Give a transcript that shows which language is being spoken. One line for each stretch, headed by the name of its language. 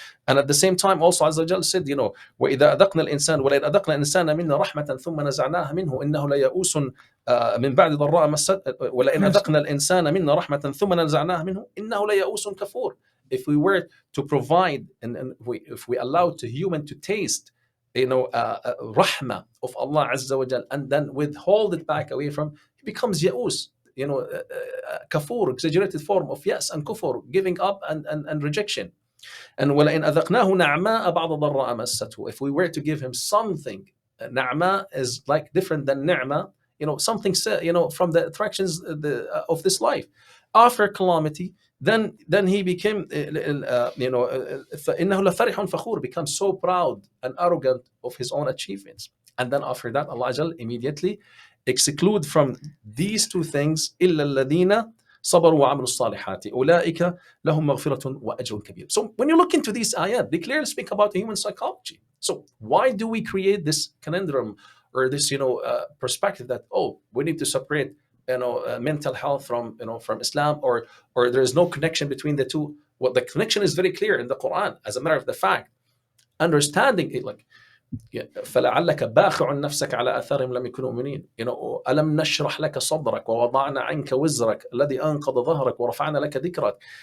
English: And at the same time, also Azza wa Jal said,
Arabic: وَإِذَا أَذَقْنَا الْإِنسَانَ وَلَئِنْ أَذَقْنَا الْإِنسَانَ مِنَّا رَحْمَةً ثُمَّ نَزَعْنَاهَا مِنْهُ إِنَّهُ لَيَئُوسٌ مِنْ بَعْدِ ضَرَّاءٍ مَسَّتْهُ وَلَئِنْ أَذَقْنَا الْإِنسَانَ مِنَّا رَحْمَةً ثُمَّ نَزَعْنَاهَا مِنْهُ إِنَّهُ لَيَئُوسٌ كَفُورٌ.
English: If we were to provide and if we allow the human to taste rahmah of Allah Azza wa Jal and then withhold it back away from, he becomes ya'us, kafur, exaggerated form of yes and kufur, giving up and rejection.
Arabic: And وَلَئِنْ أَذَقْنَاهُ نَعْمَاءَ بَعْضَ ضَرَّاءَ مَسَّتْهُ.
English: If we were to give him something, na'ma is like different than ni'ma, something from the attractions of this life. After calamity, then he became
Arabic: فَإِنَّهُ لَفَرِحٌ فَخُورٌ,
English: becomes so proud and arrogant of his own achievements. And then after that, Allah Jal immediately exclude from these two things
Arabic: إِلَّا الَّذِينَ صبروا وعملوا الصالحات أولئك لهم مغفرة وأجر كبير.
English: So when you look into these ayat, they clearly speak about human psychology. So why do we create this conundrum or this perspective that we need to separate mental health from Islam, or there is no connection between the two? Well, the connection is very clear in the Quran. As a matter of the fact, understanding it, like
Arabic: فلعلك باخع نفسك على آثارهم لم يكونوا مؤمنين. ألم نشرح لك صدرك ووضعنا عنك وزرك الذي أنقض ظهرك ورفعنا لك ذكرك.